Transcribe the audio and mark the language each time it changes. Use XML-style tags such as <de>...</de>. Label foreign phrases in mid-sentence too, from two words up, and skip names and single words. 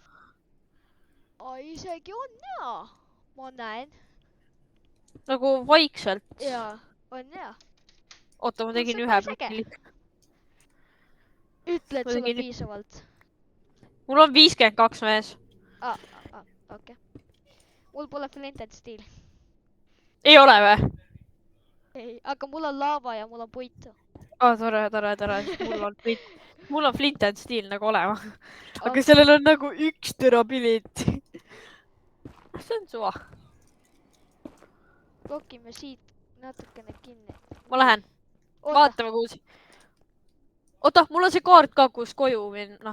<et>Isegi on hea. Ma näen. Nagu vaikselt. Jaa, on hea. Oota, ma tegin ühe plokki. Ütle, et sul on piisavalt. Mul on 52 mees. Okei. Mul pole</et> <en>flint and steel.</en> <et>Ei ole või? Ei, aga mul on laava ja mul on puitu. Tore. Mul on</et> <en>flint and steel</en> <et>nagu olema. Aga sellel on nagu 1 durability. See on suva. Lokime siit natukene kinni. Ma lähen. Vaatame kuus. Oota, mul on see kaart ka, kus koju minna.</et>